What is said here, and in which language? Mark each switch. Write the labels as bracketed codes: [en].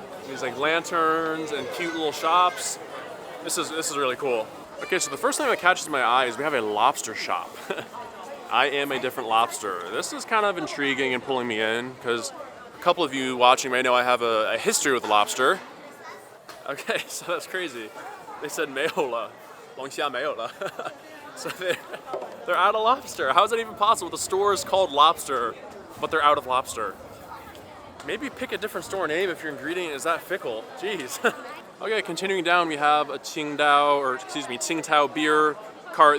[en] These like lanterns and cute little shops. This is really cool. Okay, so the first thing that catches my eye is we have a lobster shop. I am a different lobster. This is kind of intriguing and pulling me in because a couple of you watching may know I have a history with lobster. Okay, so that's crazy. They said [zh] 没有了，龙虾没有了。 [en] So they're out of lobster. How is that even possible? The store is called Lobster, but they're out of lobster. Maybe pick a different store name if your ingredient is that fickle. Jeez. Okay, continuing down, we have a Qingdao beer cart.